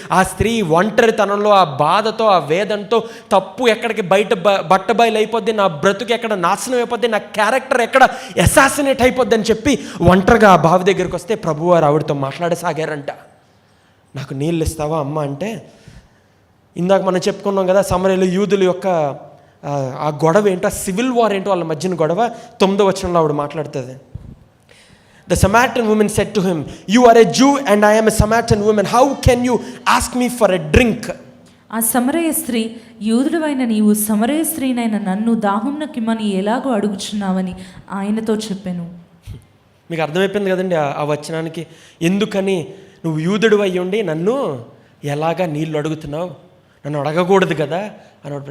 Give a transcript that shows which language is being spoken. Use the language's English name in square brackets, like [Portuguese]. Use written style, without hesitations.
[Telugu] ఆ స్త్రీ ఒంటరితనంలో, ఆ బాధతో, ఆ వేదంతో, తప్పు ఎక్కడికి బట్టబయలు అయిపోద్ది, నా బ్రతుకు ఎక్కడ నాశనం అయిపోద్ది, నా క్యారెక్టర్ ఎక్కడ అసాసినేట్ అయిపోద్ది అని చెప్పి ఒంటరిగా ఆ బావి దగ్గరికి వస్తే ప్రభువారు ఆవిడతో మాట్లాడసాగారంట. నాకు నీళ్ళు ఇస్తావా అమ్మ అంటే, ఇందాక మనం చెప్పుకున్నాం కదా, సమరయులు యూదుల యొక్క ఆ గొడవ ఏంటో, ఆ సివిల్ వార్ ఏంటో వాళ్ళ మధ్యన గొడవ 9వ వచనంలో ఆవిడ మాట్లాడుతుంది. [English] The Samaritan woman said to him, "You are a Jew and I am a Samaritan woman. How can you ask me for a drink?" [Telugu] ఆ సమరయ స్త్రీ, యూదుడవైన నీవు సమరయ స్త్రీనైన నన్ను దాహంనకిమ్మని ఎలాగో అడుగుచున్నావని ఆయనతో చెప్పాను. మీకు అర్థమైపోయింది కదండి ఆ వచనానికి, ఎందుకని నువ్వు యూదుడు అయ్యి ఉండి నన్ను ఎలాగా నీళ్ళు అడుగుతున్నావు, నన్ను అడగకూడదు కదా అని.